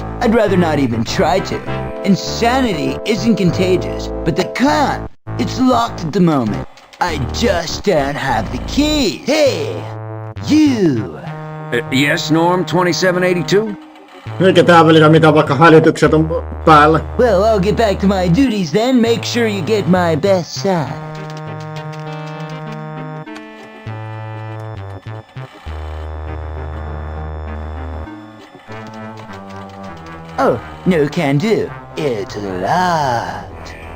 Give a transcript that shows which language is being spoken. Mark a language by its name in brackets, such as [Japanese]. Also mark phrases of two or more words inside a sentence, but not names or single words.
[English] I'd rather not even try to. Insanity isn't contagious, but the con, it's locked at the moment. I just don't have the keys. Hey, you! Yes, Norm 2782? [Finnish] Eikä tää välillä mitään, vaikka hälytykset on päällä. [English] Well, I'll get back to my duties then. Make sure you get my best side. Oh, no can do. It's locked.